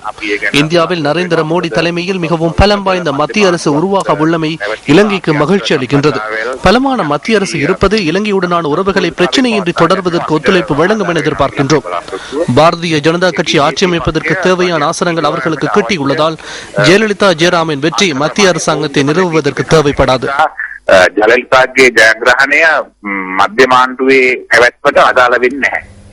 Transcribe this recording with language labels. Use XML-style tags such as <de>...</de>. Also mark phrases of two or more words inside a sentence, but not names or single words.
<ta>இந்தியாவில் நரேந்திர மோடி தலைமையில் மிகவும் பலம் வாய்ந்த மத்திய அரசு உருவாக உள்ளமை இலங்கைக்கு மகிழ்ச்சி அளிக்கின்றது. பலமான மத்திய அரசு இருப்பது இலங்கையுடனான உறவுகளை பிரச்சனையின்றி தொடர்வதற்கு ஒத்துழைப்பு வழங்கும் என எதிர்பார்க்கின்றோம். பாரதிய ஜனதா கட்சி ஆட்சி அமைப்பதற்கு தேவையான ஆசனங்கள் அவர்களுக்கு கிட்டியுள்ளதால் ஜெயலலிதா ஜெயராமின் வெற்றி மத்திய அரசாங்கத்தை நிறுவுவதற்கு தேவைப்படாது.</ta> <si>ජලල්පාගේ ජයග්‍රහණය මධ්‍යමාණ්ඩුවේ පැවැත්මට අදාළ වෙන්නේ නැහැ.</si>